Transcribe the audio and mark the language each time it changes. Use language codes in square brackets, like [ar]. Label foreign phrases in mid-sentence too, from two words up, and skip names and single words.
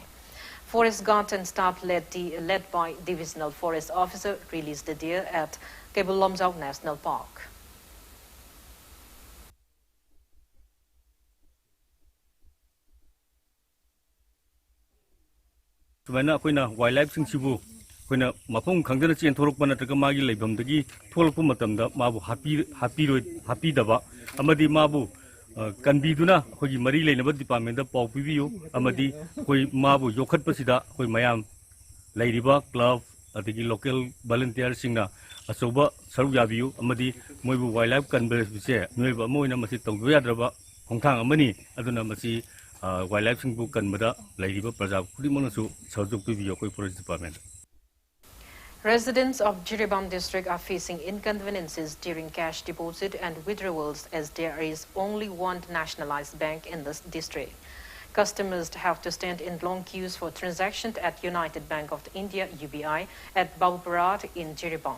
[en] Forest Guard and staff led by Divisional Forest Officer released the deer at Kaibul Lomzao National Park. [mni] Sumana koina wildlife sing sibu koina mapong khangdana chen thorok pana taka magi leibam dagi tholok matam da mabu happy daba amadi mabu kanbiduna khoi mari leinaba department da pau pibiu amadi khoi mabu yokhat pasida khoi mayam leiriba club adigi [en] local volunteer [mni] singna asoba saru yabiu amadi moibu [en] wildlife conservation [mni] se noiba moina masi tongdu yadraba hongthang amani aduna masi wildlife singbu kanbada leiriba praja khudimangsu sarjuk pibiu khoi [en] forest department. Residents of Jiribam district are facing inconveniences during cash deposit and withdrawals as there is only one nationalized bank in this district. Customers have to stand in long queues for transactions at United Bank of India UBI at Babuparat in Jiribam.